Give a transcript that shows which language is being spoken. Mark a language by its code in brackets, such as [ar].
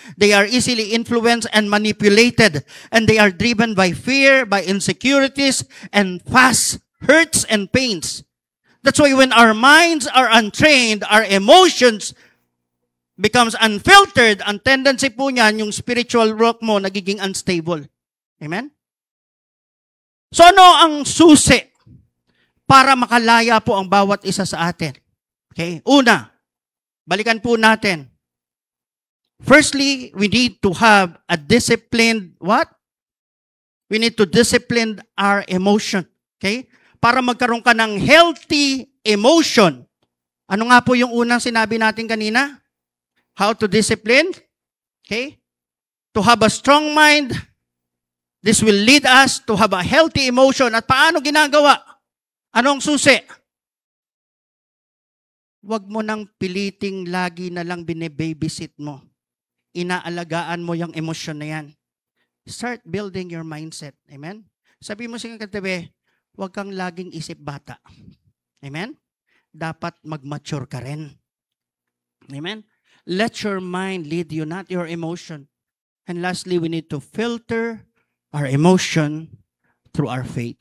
[en] They are easily influenced and manipulated. And they are driven by fear, by insecurities, and fast hurts and pains. That's why when our minds are untrained, our emotions becomes unfiltered, [tl] ang tendency po niyan, yung spiritual walk mo, nagiging unstable. [en] Amen? [tl] So ano ang susi para makalaya po ang bawat isa sa atin? Okay? Una, balikan po natin. [en] Firstly, we need to have a disciplined, what? We need to discipline our emotion. [tl] Okay? Para magkaroon ka ng healthy emotion. Ano nga po yung unang sinabi natin kanina? [en] How to discipline? Okay? To have a strong mind. This will lead us to have a healthy emotion. [tl] At paano ginagawa? Anong susi? Huwag mo nang piliting lagi na lang bine-babysit mo. Inaalagaan mo yung emosyon na yan. [en] Start building your mindset. Amen? [tl] Sabi mo sa katabi, huwag kang laging isip bata. Amen? Dapat mag-mature ka rin. Amen? [en] Let your mind lead you, not your emotion. And lastly, we need to filter our emotion through our faith.